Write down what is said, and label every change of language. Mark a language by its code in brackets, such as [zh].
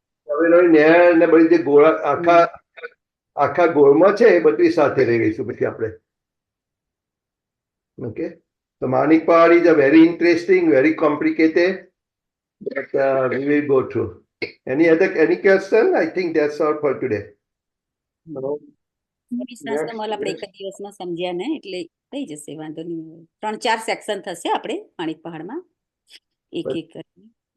[gu] ઝવેરોની નહેર ને બધી જે ગોળા આખા ગોળમાં છે એ બધી સાથે રહી રહીશું પછી આપણે. [en] Okay, so Manik Pahad is a very interesting, very complicated, but we will go through. Any question? I think that's all for today. [gu] ચોવીસ હાંસનો મહલ આપણે એક જ દિવસમાં સમજ્યા ને એટલે થઈ જશે, વાંધો નહીં. 3-4 સેક્શન થશે આપણે માણિક પહાડમાં એક એક કરીને.